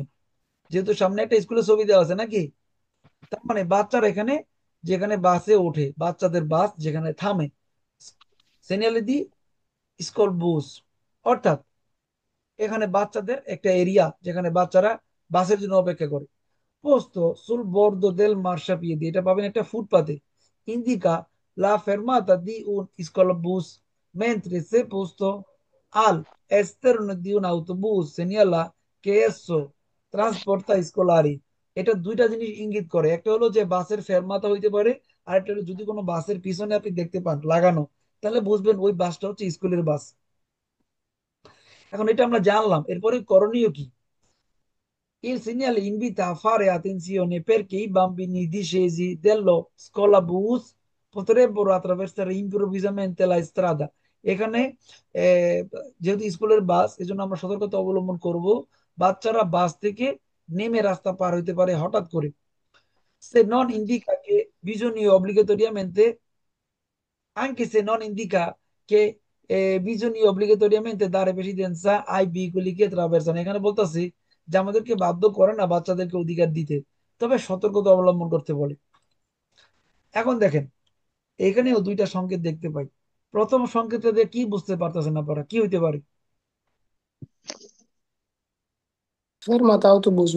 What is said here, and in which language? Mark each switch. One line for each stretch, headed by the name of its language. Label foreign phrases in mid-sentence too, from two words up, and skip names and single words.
Bangla: যেহেতু সামনে একটা স্কুলের ছবি দেওয়া আছে নাকি, তার মানে বাচ্চারা এখানে যেখানে বাসে ওঠে, বাচ্চাদের বাস যেখানে থামে,
Italian: segnaletica scuola bus,
Bangla: অর্থাৎ এখানে বাচ্চাদের একটা এরিয়া যেখানে বাচ্চারা বাসের জন্য অপেক্ষা করে।
Italian: Posto sul bordo del marciapiede,
Bangla: এটা পাবেন একটা ফুটপাতে।
Italian: Indica la fermata di un scolabus, mentre se posto al esterno di un autobus segnala che esso trasporta scolari।
Bangla: এটা দুইটা জিনিস ইঙ্গিত করে, একটা হলো যে বাসের ফেরমাতা হইতে পারে, আর একটা হলো যদি কোনো বাসের পিছনে আপনি দেখতে পান লাগানো, তাহলে বুঝবেন ওই বাসটা হচ্ছে স্কুলের বাস। এখন এটা আমরা জানলাম, এরপরে করণীয় কি?
Italian: Il segnale invita a fare attenzione perché i bambini discesi dello scolabus potrebbero attraversare improvvisamente la strada।
Bangla: এখানে আহ, যেহেতু স্কুলের বাস, এজন্য আমরা সতর্কতা অবলম্বন করব। বাচ্চারা বাস থেকে নেমে রাস্তা পার হইতে পারে হঠাৎ করে।
Italian: Se non indica che bisogna obbligatoriamente, anche se non indica che bisogna obbligatoriamente dare precedenza ai veicoli che attraversano।
Bangla: এখানে বলতেছি যে আমাদেরকে বাধ্য করে না বাচ্চাদেরকে অধিকার দিতে, তবে সতর্কতা অবলম্বন করতে বলে। এখন দেখেন, এখানেও দুইটা সংকেত দেখতে পাই। প্রথম সংকেতটা দিয়ে কি বুঝতে পারতেছেন আপনারা, কি হইতে পারে? ফেরমাতাও তো বুঝবে।